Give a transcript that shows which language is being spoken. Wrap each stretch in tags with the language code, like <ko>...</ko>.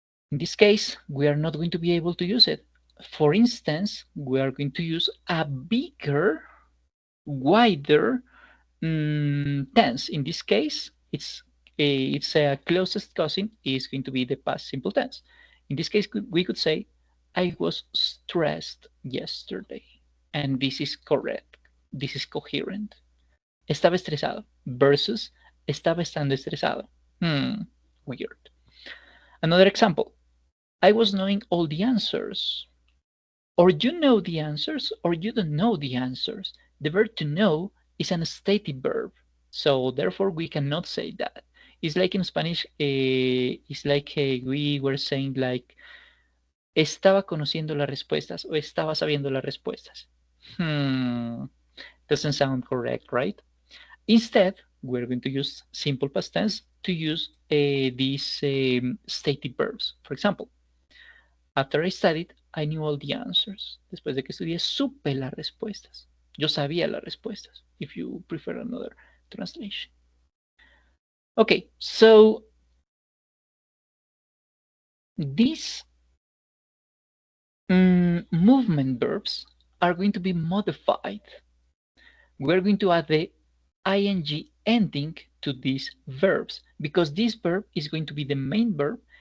<en>In this case, we are not going to be able to use it. For instance, we are going to use a bigger, wider tense. In this case, it's a closest cousin is going to be the past simple tense. In this case, we could say, I was stressed yesterday. And this is correct. This is coherent.</en> <es>Estaba estresado versus estaba estando estresado.</es> <en>Weird. Another example. I was knowing all the answers. Or you know the answers, or you don't know the answers. The verb to know is an stative verb. So therefore we cannot say that. It's like in Spanish, it's like we were saying like, estaba conociendo las respuestas o estaba sabiendo las respuestas. Doesn't sound correct, right? Instead, we're going to use simple past tense to use these stative verbs. For example, after I studied, I knew all the answers.</en> <es>Después de que estudié, supe las respuestas. Yo sabía las respuestas, if you prefer another translation.</es> <en>Okay, so these movement verbs are going to be modified. We're going to add the ing ending to these verbs because this verb is going to be the main verb.</en>